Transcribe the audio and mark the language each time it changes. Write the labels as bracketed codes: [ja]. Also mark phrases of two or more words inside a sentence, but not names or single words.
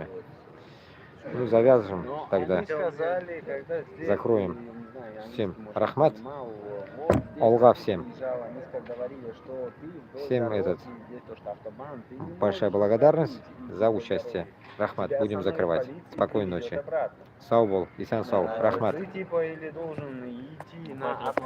[ru] Ну, завяжем тогда. Сказали, когда здесь, Закроем. я не знаю, они, Всем может, рахмат. мало, вот здесь Олга всем. приезжала, они говорили, что ты до Всем дороги, этот, здесь то, что автобан, ты не Большая можешь благодарность выйти, за и участие. Рахмат, тебя будем остановит закрывать. полиция, и Спокойной привезет ночи. обратно. [kk] Сау бол, Исан сау. Рахмат. [ru] Ты типа или должен идти на